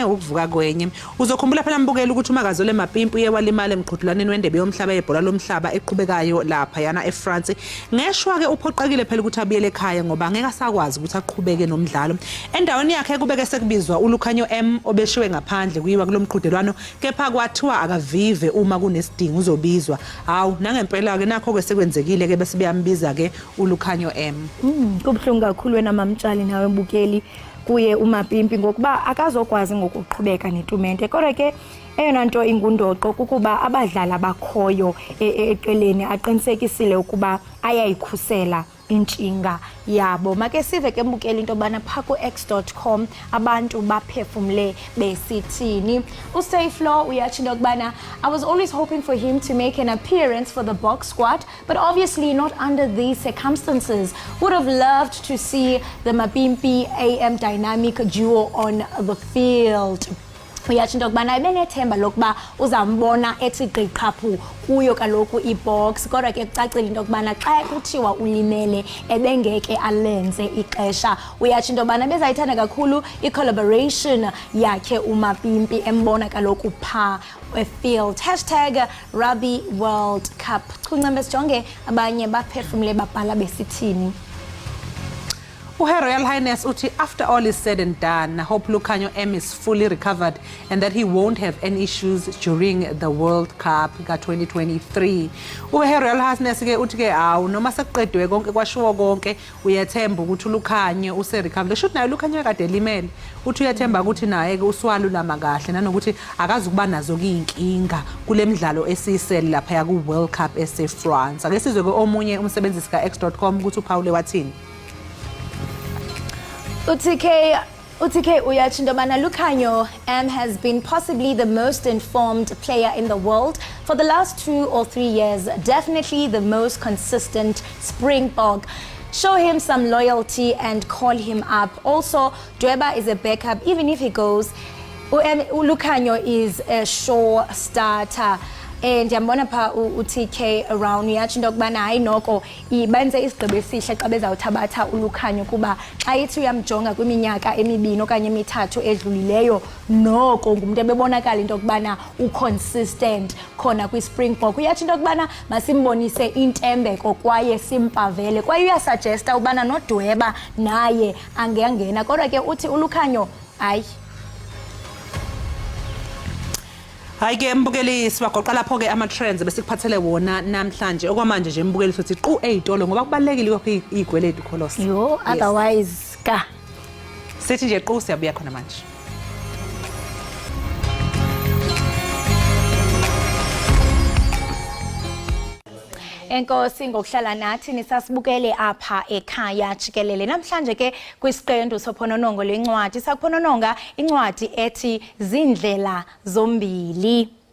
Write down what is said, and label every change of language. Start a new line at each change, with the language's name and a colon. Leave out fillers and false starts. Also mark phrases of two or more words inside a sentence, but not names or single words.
Zulu: ukuvuka kwenye uzokhumbula phela mbukeli ukuthi uMakazole Mapimpi yewalimala emqhudelaneni wendebe yomhlaba yebhola lomhlaba eqhubekayo lapha yana eFrance ngeshwa ke uphoqekile phela ukuthi abuyele ekhaya ngoba ngeke asakwazi ukuthi aqhubeke nomdlalo endaweni yakhe kubeke sekubizwa uLukhanyo M obeshiwe ngaphandle kuyiwa kulomqhudelwano kepha kwathiwa akavive uma kunesidingo uzobizwa hawu nangempela ke nakho ke sekwenzekile ke bese beyambiza ke uLukhanyo M. Kubhlungu kakhulu wena mamtshali nawe mbukeli kuye uMapimpi ngokuba akazokwazi ngokuqhubeka netumente kodwa ke eyona
Xhosa: nto ingundoqo kukuba abadlali abakhoyo eqeleni aqinisekisile ukuba ayayikhusela intshinga yabo make sive ke mbukeli into bana pha ku x.com abantu baphefumle besithini uSafelo uyathi into kubana
English: I was always hoping for him to make an appearance for the box squad but obviously not under these circumstances. Would have loved to see the Mapimpi AM dynamic duo on the field.
Xhosa: Uyathi into kubana benethemba lokuba uzambona ethi gqiqhaphu kuyo kaloku ibox kodwa ke kucacile into kubana xa kuthiwa ulimele ebengeke alenze ixesha uyathi into kubana bezayithanda kakhulu icollaboration yakhe uMapimpi embona kaloku pha efield #Rugby World Cup kuncembe sijonge abanye baphefumule babhala besithini.
English: Her Royal Highness uthi after all is said and done I hope Lukhanyo M is fully recovered and that he won't have any issues during the World Cup ka 2023.
Zulu: Her Royal Highness ke uthi ke awu noma sekuqedwe konke kwashiwo konke uyathemba ukuthi uLukhanyo use
English: recovered should
Zulu: naye Lukhanyo kade limele uthi uyathemba ukuthi naye ke uswalulama kahle nanokuthi akazi kuba nazo inkinga kule midlalo esiyisele lapha ya ku World Cup ese France ake sizwe ke omunye umsebenzisi ka x.com ukuthi uPaul wathini.
English: UTK
Xhosa: uyathi into bana
English: Lukhanyo M has been possibly the most informed player in the world for the last 2 or 3 years, definitely the most consistent Springbok. Show him some loyalty and call him up. Also, Dweba is a backup even if he goes. Lukhanyo is a sure starter.
Xhosa: ndiyambona pha uTK around yatsho into yokubana hayi noko benze isigqibo esihle xa bezawuthabatha uLukhanyo kuba xa ithi uyamjonga kwiminyaka emibini okanye emithathu edlulileyo noko ngumuntu ebebonakala into yokubana uconsistent khona kwiSpringbok. Uyatsho into yokubana masimbonise intembeko kwaye simpavele kwaye uyasuggesta ubana noDweba naye angengena kodwa ke uthi uLukhanyo hayi.
Zulu: Hayi ke mbukeli sibagoqa lapho ke ama-trends besikuphathele wona namhlanje okwamanje nje mbukeli sothi qu ey'tolo ngoba kubalulekile lokho iy'kweletu Kholos. Yo, otherwise ka. Sithi nje qu siyabuya khona manje.
Xhosa: Enkosi ngokuhlala nathi nisasibukele apha ekhaya Jikelele. Namhlanje ke kwisiqendu sophononongo lencwadi sakuphonononga incwadi ethi Zindlela Zombili.